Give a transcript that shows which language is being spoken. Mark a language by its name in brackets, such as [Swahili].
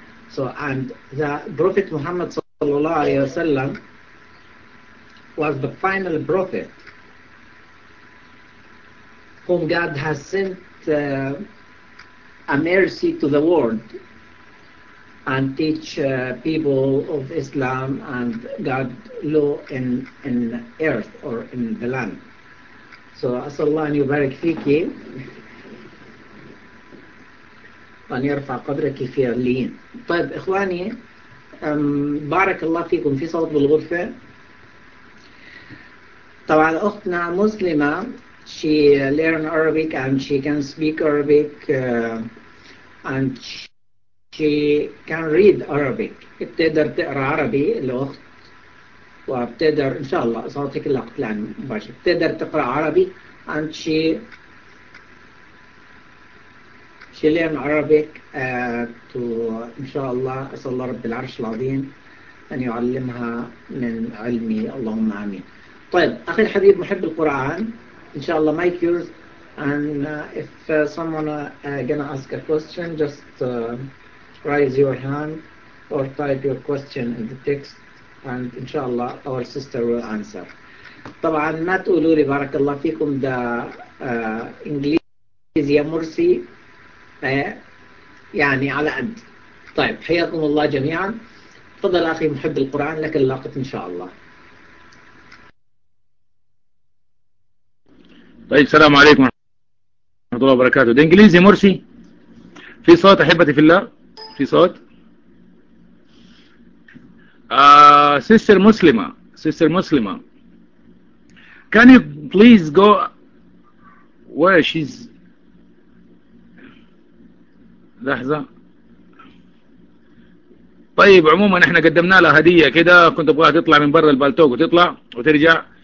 [English] So, and the Prophet Muhammad sallallahu alaihi wasallam was the final prophet whom God has sent a mercy to the world and teach people of Islam and God law in earth or in the land. [Arabic] So, أسأل الله أن يبارك فيك وأن يرفع قدرك في عليين. طيب إخواني بارك الله فيكم. في صوت بالغرفة. طبعا أختنا مسلمة, [English] she learned Arabic and she can speak Arabic, and She can read Arabic. [Arabic] بتقدر تقرا عربي الاخت وبتقدر ان شاء الله صوتك لقت لان مباشر بتقدر تقرا عربي [English] and she learn Arabic to [Arabic] ان شاء الله اسال الله رب العرش العظيم ان يعلمها من علمي اللهم امين. طيب اخي الحبيب محب القران ان شاء الله مايك يورز [English] and if someone gonna ask a question just raise your hand or type your question in the text and inshallah our sister will answer. [Arabic] طبعا ما تقولوا لي بارك الله فيكم ده انجليزي يا مرسي يعني على قد. طيب حياكم الله جميعا. تفضل اخي محب القران لك اللقط ان شاء الله. طيب السلام عليكم ورحمه الله وبركاته. ده انجليزي مرسي. في صوت احبتي في الله؟ في صوت؟ [English] sister Muslima, sister Muslima, can you please go where she's [Arabic] لحظة. طيب عموما احنا قدمنا لها هدية كده كنت ابغاها تطلع من برا البالتوك وتطلع وترجع.